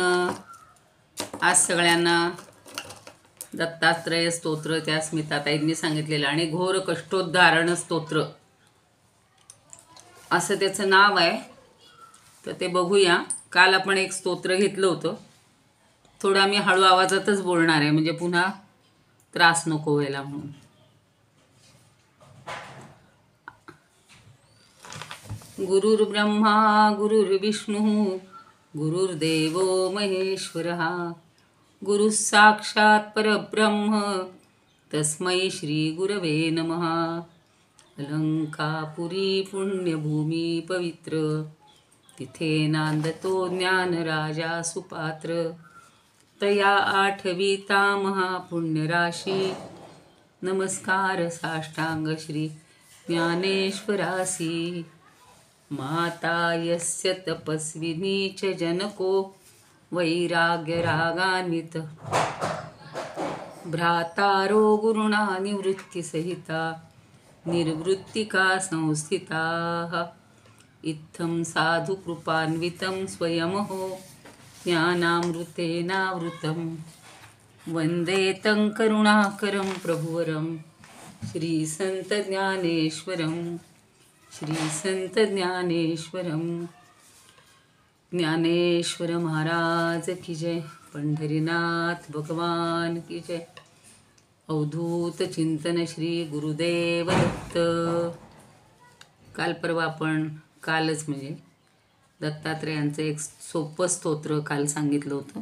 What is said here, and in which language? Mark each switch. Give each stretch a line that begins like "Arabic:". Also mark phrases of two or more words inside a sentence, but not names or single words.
Marathi: आज सगळ्यांना दत्तात्रय स्तोत्र त्या स्मिताताईंनी सांगितलेलं आणि घोर कष्टोद्धारण स्तोत्र असं त्याचं नाव आहे. तर ते बघूया. काल आपण एक स्तोत्र घेतलं होतं. थोडं आम्ही हळू आवाजातच बोलणार आहे म्हणजे पुन्हा त्रास नको व्हायला म्हणून.
Sanskrit: गुरुर्ब्रह्मा गुरुर्विष्णू गुरुर्देवो महेश्वरः गुरुः साक्षात् परब्रह्म तस्मै श्री गुरवे नमः.
Marathi: अलंकापुरी पुण्यभूमी पवित्र तिथे नांदतो ज्ञान राजा सुपात्र. तया आठविता महापुण्यराशी नमस्कार साष्टांग श्री ज्ञानेश्वरासी.
Sanskrit: माता यस्य तपस्विनी च जनको वैराग्य रागान्वित भ्रातारो गुरुणा निवृत्तिसहिता निर्वृत्तिका संस्थिताः. इत्थं साधु कृपान्वितं स्वयमहो ज्ञानामृतेनावृतं वन्दे तं करुणाकरं प्रभुवरं श्रीसंत ज्ञानेश्वरं. श्रीसंत ज्ञानेश्वरं.
Hindi: ज्ञानेश्वर महाराज की जय. पंढरीनाथ भगवान की जय.
Marathi: अवधूत चिंतन श्री गुरुदेव दत्त. काल परवा आपण कालच म्हणजे दत्तात्रेयांचं एक सोपं स्तोत्र काल सांगितलं होतं.